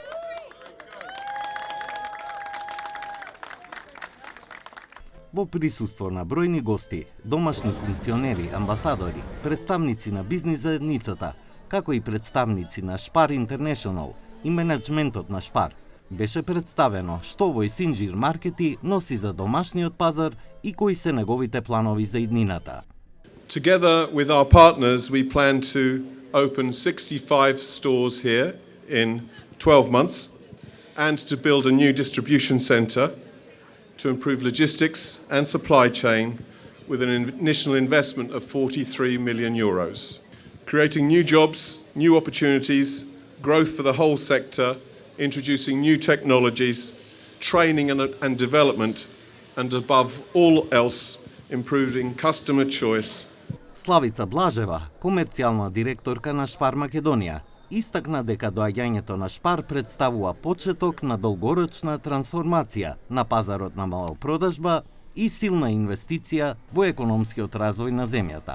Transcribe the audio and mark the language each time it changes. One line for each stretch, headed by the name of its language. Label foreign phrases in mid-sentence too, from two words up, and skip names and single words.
Macedonian: Во присуство на бројни гости, домашни функционери, амбасадори, представници на бизнис заедницата, како и представници на Шпар Интернешнл и менеджментот на Шпар, беше представено што овој Синџир маркети носи за домашниот пазар и кои се неговите планови за иднината.
English: Together with our partners, we plan to open 65 stores here in 12 months and to build a new distribution center to improve logistics and supply chain with an initial investment of 43 million euros, creating new jobs, new opportunities, growth for the whole sector, introducing new technologies, training and development, and above all else, improving customer choice.
Macedonian: Славица Блажева, комерцијална директорка на Шпар Македонија, истакна дека доаѓањето на Шпар представува почеток на долгорочна трансформација на пазарот на малопродажба и силна инвестиција во економскиот развој на земјата.